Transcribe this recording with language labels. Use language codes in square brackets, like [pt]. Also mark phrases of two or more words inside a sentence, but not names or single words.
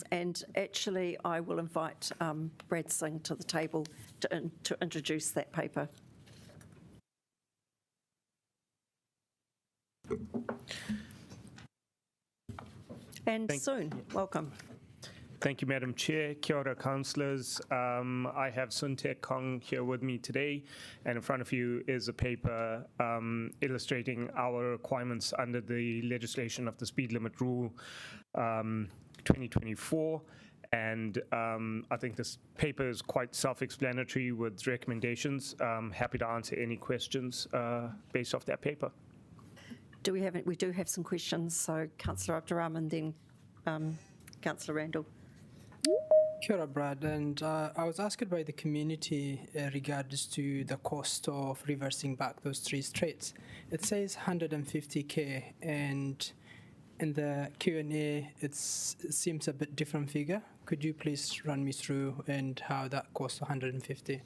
[en] And actually, I will invite Brad Singh to the table to introduce that paper. And soon, welcome. Thank you, Madam Chair. [mi] Kia ora, [en] councillors. I have Sun Tek Kong here with me today, and in front of you is a paper illustrating our requirements under the legislation of the speed limit rule 2024. And I think this paper is quite self-explanatory with recommendations. Happy to answer any questions based off that paper. Do we have it? We do have some questions. So Councillor Abdurrahman, then Councillor Randall. [mi] Kia ora, [en] Brad, and I was asked by the community regards to the cost of reversing back those 3 streets. It says 150k, and in the Q&A it seems a bit different figure. Could you please run me through and how that costs 150?